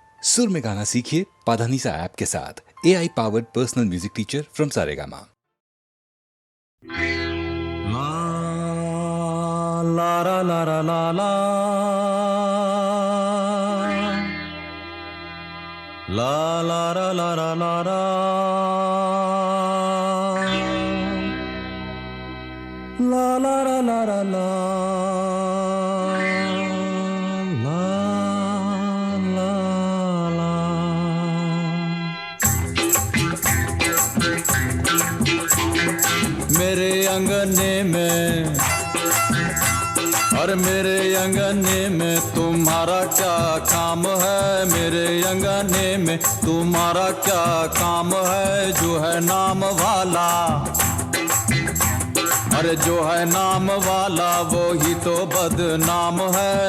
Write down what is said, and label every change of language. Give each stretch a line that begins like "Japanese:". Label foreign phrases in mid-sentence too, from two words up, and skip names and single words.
Hindi: सुर में गाना सीखिए पाधानीसा ऐप के साथ।
English: AI powered personal music teacher from Saregama. ला ला ला ला ला ला ला ला ला ला ला ला ला ला ला ला ला ला ला
Hindi: मेरे अंगने में और मेरे अंगने में तुम्हारा क्या काम है? मेरे अंगने में तुम्हारा क्या काम है? जो है नाम वाला, अरे जो है नाम वाला वो ही तो बदनाम है।